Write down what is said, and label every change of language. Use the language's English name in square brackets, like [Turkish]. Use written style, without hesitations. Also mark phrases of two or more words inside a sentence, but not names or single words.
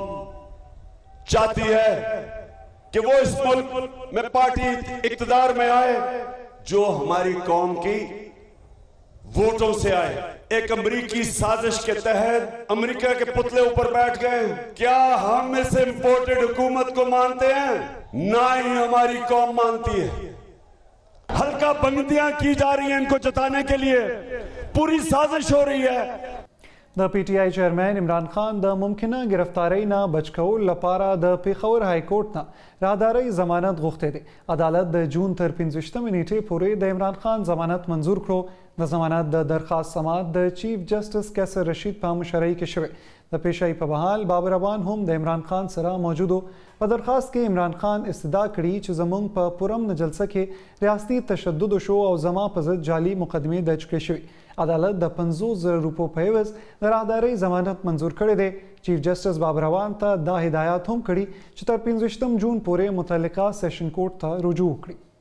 [Urdu] چاہتی ہے کہ وہ اس ملک میں پارٹی اقتدار میں آئے جو ہماری قوم کی ووٹوں سے آئے ایک امریکی سازش کے تحت امریکہ کے پتلے اوپر بیٹھ گئے کیا ہم اس امپورٹڈ حکومت کو مانتے ہیں نہ ہی ہماری قوم مانتی ہے حلقہ بندیاں کی جا رہی ہیں انکو جتانے کے لیے پوری سازش ہو رہی ہے [Pashto] د پی ټی آی چیرمن عمران خان د ممکنه گرفتاری نه بچ کول لپاره د پیښور [English] High Court [Pashto] نه راداري ضمانت غوښته دي عدالت د جون تر 15 نیټې پورې د عمران خان ضمانت منزور کړو د ضمانت د درخواست سماعت د [English] Chief Justice [Pashto] کیسر رشید په مشرۍ کې شوی د پیشي په بحال بابر ابان هم د عمران خان سره موجودو په درخواست کې عمران خان استدعا کړي چې زمونږ په پرم جلسه کې ریاستي تشدد شو او زما په ضد جعلي مقدمه درج کړې شوې عدالت د 50,000 روپو په عوض د راهدارۍ ضمانت منزور کړی دی [English] Chief Justice [Pashto] بابر ابان ته دا هدایت هم کړي چې تر 15 جون پورې متعلقه [English] Session Court [Pashto] ته رجوع وکړي